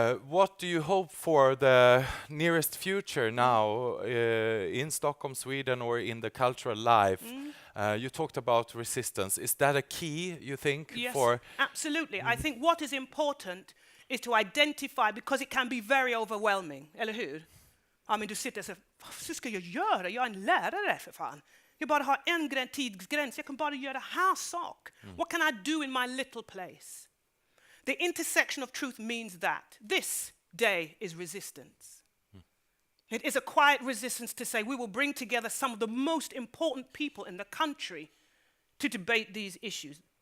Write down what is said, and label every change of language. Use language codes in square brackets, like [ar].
[en] What do you hope for the nearest future now in Stockholm, Sweden, or in the cultural life? You talked about resistance. Is that a key, you think? Yes, for absolutely. I think what is important is to identify, because it can be very overwhelming, [sv] eller hur? Ja, men du sitter och säger, vad ska jag göra? Jag är en lärare för fan. Jag bara har en tidsgräns. Jag kan bara göra här sak. [en] What can I do in my little place? The intersection of truth means that this day is resistance. It is a quiet resistance to say we will bring together some of the most important people in the country to debate these issues.